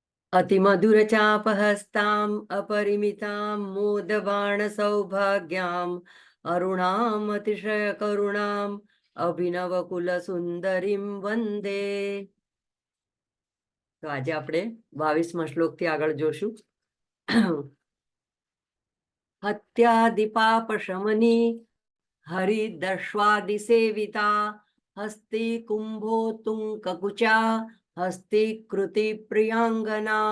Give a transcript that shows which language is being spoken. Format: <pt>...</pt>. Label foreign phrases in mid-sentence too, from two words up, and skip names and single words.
<sa>अतिमधुरचापहस्ताम् अपरिमितां मोदबाण सौभाग्याम् अरुणाम् अतिशयकरुणाम् अभिनवकुलसुन्दरीं वन्दे।</sa> <gu>તો આજે આપણે 22મા શ્લોકથી આગળ જોશું.</gu> <sa>हत्यादिपापशमनी हरिदर्श्वादिसेविता हस्ती कुंभोतुंककुचा हस्तीकृति प्रियांगना.</sa>